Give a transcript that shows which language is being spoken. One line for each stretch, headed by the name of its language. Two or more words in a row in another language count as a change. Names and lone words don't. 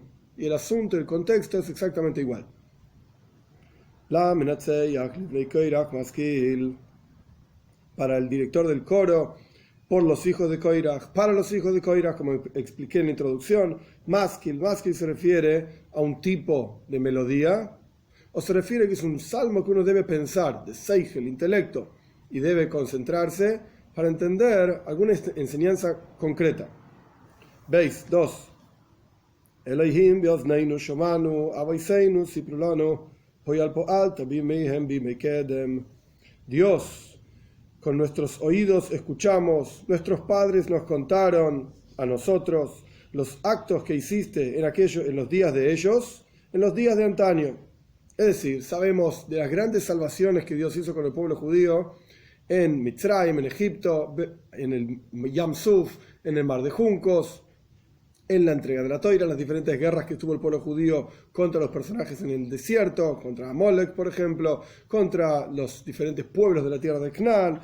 Spanish: Y el asunto, el contexto es exactamente igual. Para el director del coro, por los hijos de Korach, para los hijos de Korach, como expliqué en la introducción, Maskil se refiere a un tipo de melodía, o se refiere que es un salmo que uno debe pensar, de Seichel, intelecto, y debe concentrarse para entender alguna enseñanza concreta. Veis, 2.
Hebrew: אלהים באזנינו שמענו אבותינו ספרו לנו פעל פעלת בימיהם בימי קדם.
Spanish: Dios, con nuestros oídos escuchamos, nuestros padres nos contaron a nosotros los actos que hiciste en los días de ellos, en los días de antaño. Es decir, sabemos de las grandes salvaciones que Dios hizo con el pueblo judío, en Mitzrayim, en Egipto, en el Yam Suf, en el Mar de Juncos, en la entrega de la Toira, en las diferentes guerras que tuvo el pueblo judío contra los personajes en el desierto, contra Amalek, por ejemplo, contra los diferentes pueblos de la tierra de Canaán.